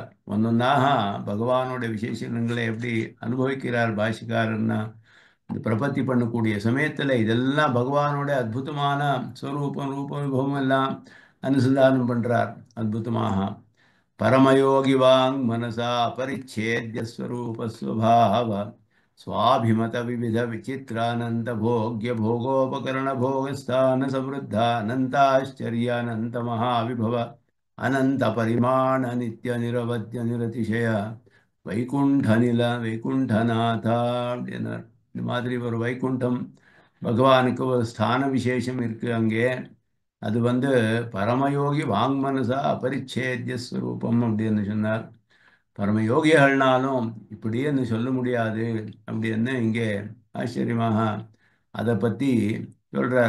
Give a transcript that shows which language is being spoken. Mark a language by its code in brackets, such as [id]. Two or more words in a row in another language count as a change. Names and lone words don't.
[ta] ஒன்னொன்னாக பகவானோட விசேஷங்களை எப்படி அனுபவிக்கிறார் பாஷிக்காரன்னா, இந்த பிரபத்தி பண்ணக்கூடிய சமயத்துல இதெல்லாம் பகவானோட அற்புதமான ஸ்வரூபம் ரூப விபவம் எல்லாம் அனுசந்தானம் பண்றார் அற்புதமாக. [sa] परमयोगि वाङ् मनसा परिच्छेद्य स्वरूप स्वभाव स्वाभिमत विविध विचित्रानंद भोग्य भोगोपकरण भोगस्थान समृद्ध अनंताश्चर्यानंत महाविभव अनंत परिमाण नित्य निरवध्य निरतिशय वैकुण्ठ निलय वैकुण्ठनाथ அப்படின்னார். [ta] இந்த மாதிரி ஒரு வைகுண்டம் பகவானுக்கு ஒரு ஸ்தான விசேஷம் இருக்கு அங்கே. அது [sa] परमयोगि वाङ्मनसा अपरिच्छेद्य स्वरूपम् [ta] அப்படின்னு சொன்னார். பரமயோகிகள்னாலும் இப்படின்னு சொல்ல முடியாது அப்படின்னு இங்கே ஆச்சரியமாக அதை பத்தி சொல்றார்.